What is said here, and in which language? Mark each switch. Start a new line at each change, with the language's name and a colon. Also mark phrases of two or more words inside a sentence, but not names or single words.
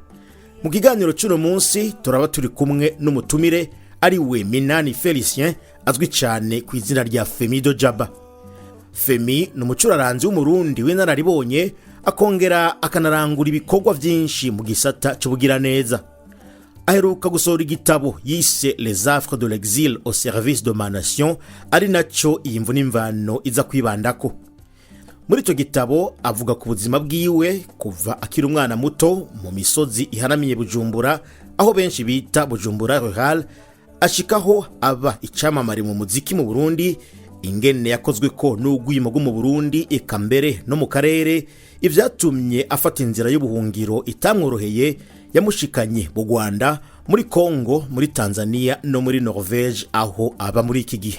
Rundi: Mu kiganiro cy'uno munsi turaba turi kumwe n'umutumire ari we Minani Felicien azwi cyane ku izina rya Femi Dojaba. Femi ni umucuraranzi w'umurundi w'inararibonye akongera akanarangura ibikorwa byinshi mu gisata cy'ubugira neza. Aheruka gusohora igitabo yise Les Affres de l'exil au service de ma nation ari naco iyi Imvo n'Imvano iza kwibandako. Muri ico gitabo avuga ku buzima bwiwe kuva akiri umwana muto mu misozi ihanamiye Bujumbura aho benshi bita Bujumbura Rural, ashikaho aba icamamare mu muziki mu Burundi, ingene yakozwe ko n'ugwimo rwo mu Burundi eka mbere no mu karere, ivyatumye afata inzira y'ubuhungiro itamworoheye yamushikanye mu Rwanda, muri Kongo, muri Tanzania no muri Norvege aho aba muri iki gihe.